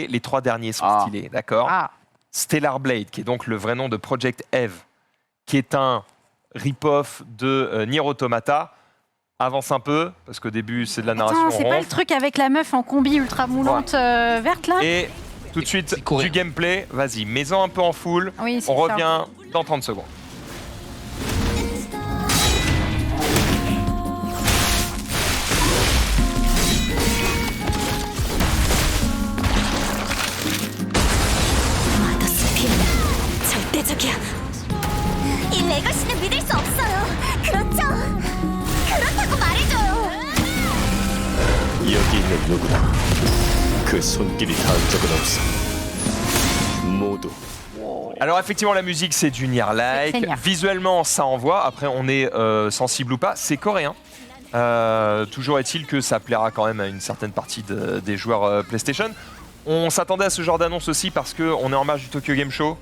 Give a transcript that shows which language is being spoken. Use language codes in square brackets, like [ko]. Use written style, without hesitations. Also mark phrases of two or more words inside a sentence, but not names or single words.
[fr] Les 3 derniers sont stylés, d'accord. Stellar Blade, qui est donc le vrai nom de Project Eve, qui est un rip-off de Nier Automata. Avance un peu, parce qu'au début, c'est de la narration Attends, c'est pas le truc avec la meuf en combi ultra moulante verte, là? Et tout de suite, du gameplay. Vas-y, mets-en un peu en full. Oui, on revient dans 30 secondes. [ko] 절대적이야. 이 레거시는 믿을 수 없어요. 그렇죠? 그렇다고 말해줘요. 여기 있는 누구나 그 손길이 닿은 적은 없어. 모두. [fr] Alors effectivement, la musique, c'est du Nier-like. Visuellement, ça envoie. Après, on est sensible ou pas. C'est coréen. Toujours est-il que ça plaira quand même à une certaine partie des joueurs PlayStation. On s'attendait à ce genre d'annonce aussi parce qu'on est en marge du Tokyo Game Show.